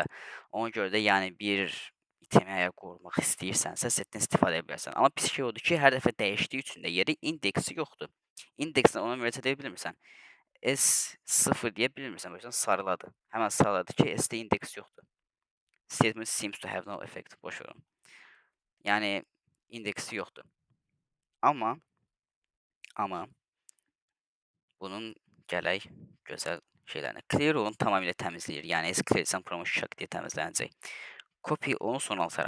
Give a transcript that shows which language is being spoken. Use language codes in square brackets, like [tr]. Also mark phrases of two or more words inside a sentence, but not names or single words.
[az] Ona görə də yəni bir itemi əgər qorumaq istəyirsənsə, setdən istifadə edə bilərsən. Amma pis şey odur ki, hər dəfə dəyişdiyi üçün də yeri indeksi yoxdur. İndekslə ona müraciət edə bilmirsən. S0 deyə bilmirsən, məsələn sarıladı. Həmən sarıladı ki, S-də indeks yoxdur. [en] Statement seems to have no effect. [az] Boş ver onu. Yəni indeksi yoxdur. Amma bunun gələk gözəl şeylərinə. Clear onu tamamilə təmizləyir. Yəni clear etsən promotion şak deyə təmizlənəcək. Copy onu sona atarım.